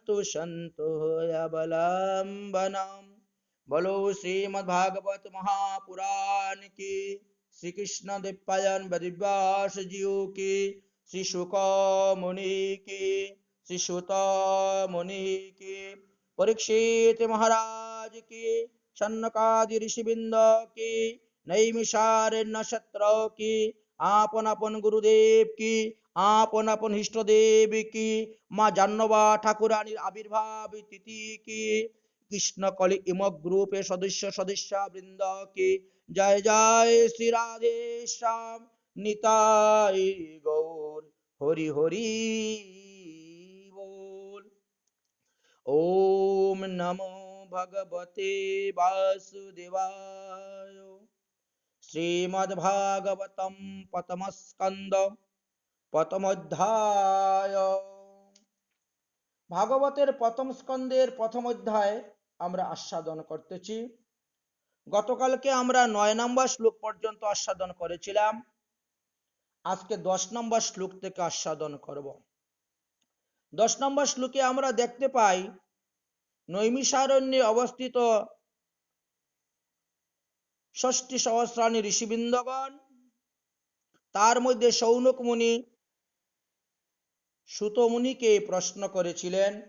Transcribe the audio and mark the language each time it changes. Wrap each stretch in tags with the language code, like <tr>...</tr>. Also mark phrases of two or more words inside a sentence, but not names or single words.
<sa>तु सन्तु अवलम्बनम्।</sa> <hi>बोलो श्रीमद् भागवत महापुराण की, श्री कृष्ण द्वैपायन वेदव्यास जीव की, श्री शुक मुनि की, श्री सुत मुनि की, परीक्षित महाराज की, सनकादि ऋषिवृंद की, नैमिषारण्य क्षत्र की, आपन आपन गुरुदेव की, आपन आपन इष्ट देव की, माँ জাহ্নবী ঠাকুরানীর आविर्भाव तिथि की, कृष्ण कलि इमक ग्रुप सदस्य सदस्य वृंद की, जय जय श्री राधे श्याम निताई गौर हरि हरि बोल।</hi> <sa>ओम नमो भगवते वासुदेवाय। श्रीमद्भागवतम प्रथम स्कंद प्रथमोध्याय।</sa> <bn>ভাগবতের প্রথম স্কন্দের প্রথম অধ্যায় আমরা আস্বাদন করতেছি। গতকালকে আমরা 9 নম্বর শ্লোক পর্যন্ত আস্বাদন করেছিলাম। আজকে 10 নম্বর শ্লোক থেকে আস্বাদন করব। 10 নম্বর শ্লোকে আমরা দেখতে পাই নৈমিষারণ্যে অবস্থিত ষষ্ঠী সহস্রাণী ঋষিবৃন্দগণ, তার মধ্যে শৌনক মুনি সুত মুনিকে প্রশ্ন করেছিলেন।</bn>